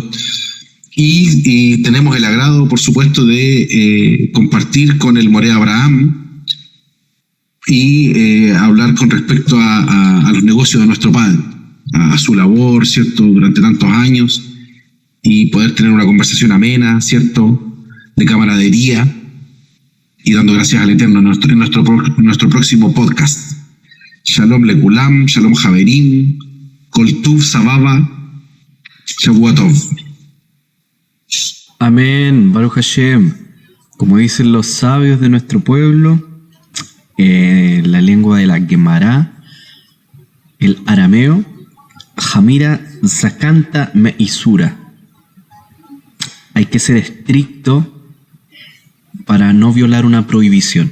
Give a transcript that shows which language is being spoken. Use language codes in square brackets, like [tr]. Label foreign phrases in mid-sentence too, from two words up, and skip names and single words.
[es] Y tenemos el agrado, por supuesto, de compartir con el moré Abraham y hablar con respecto a los negocios de nuestro padre, a su labor, ¿cierto?, durante tantos años, y poder tener una conversación amena, ¿cierto?, de camaradería, y dando gracias al Eterno en nuestro próximo podcast. [he] שלום לכולם, שלום חברים, כל טוב סבבה, שבוע טוב. אמן, ברוך השם. [es] Como dicen los sabios de nuestro pueblo, la lengua de la Gemara, el arameo, [arc] חמירא סכנתא מאיסורא. [es] Hay que ser estricto para no violar una prohibición.